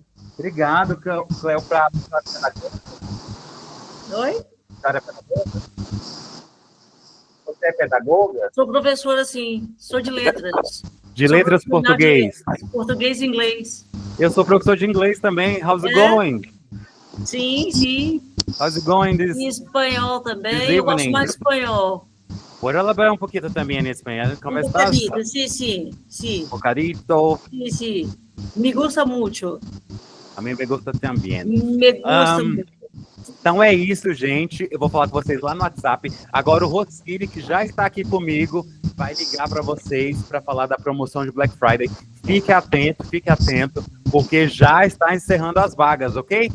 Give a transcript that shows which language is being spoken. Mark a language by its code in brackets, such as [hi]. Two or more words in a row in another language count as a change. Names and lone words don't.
[pt] Obrigado, Cléo Prado. Oi? Você é pedagoga? Sou professora, sim. Sou de letras. De letras português. Português e inglês. Eu sou professor de inglês também. [en] How's it going? [pt] Sim, sim. [en] How's it going? [pt] Em espanhol também. Eu gosto mais de espanhol. [es] Puedo hablar un poquito también en español. ¿Cómo estás? Sí. Bocadito. Sí. Me gusta mucho. [pt] A mim [es] me gusta [pt] também. [es] Me gusta muito. [pt] Então é isso, gente. Eu vou falar com vocês lá no WhatsApp. Agora o Rossini, que já está aqui comigo, vai ligar para vocês para falar da promoção de Black Friday. Fique atento, porque já está encerrando as vagas, ok?